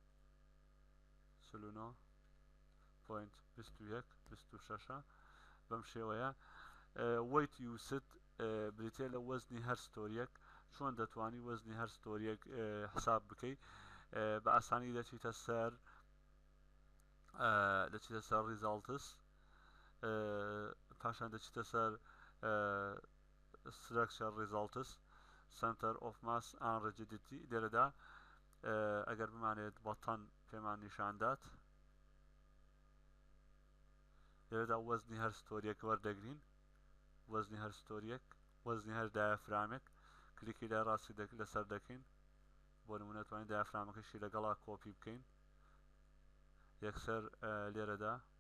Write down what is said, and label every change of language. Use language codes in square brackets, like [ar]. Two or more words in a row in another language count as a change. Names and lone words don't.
[ckb] 49.2126 بەم شێوەیە [en] weight used [ckb] بریتێ لە وەزنی هەر ستۆریەک چۆن دەتوانی وەزنی هەر ستۆریەک حساب بکەیت بە ئاسانی دەچیتە سەر ریزالتس پاشان دەچیتە سەر [en] structure results center of mass and rigidity [ckb] لێرەدا ئەگەر بمانێت بەتەن پێمان نیشاندات لێرەدا وەزنی هەر ستۆریەک وەردەگرین وەزنی هەر دایەفرامێک کلیکی لای ڕاستی لەسەر دەکەین بۆ نمونە توانین دایەفرامەکەشی لەگەڵا کۆپی بکەین یەکسەر لێرەدا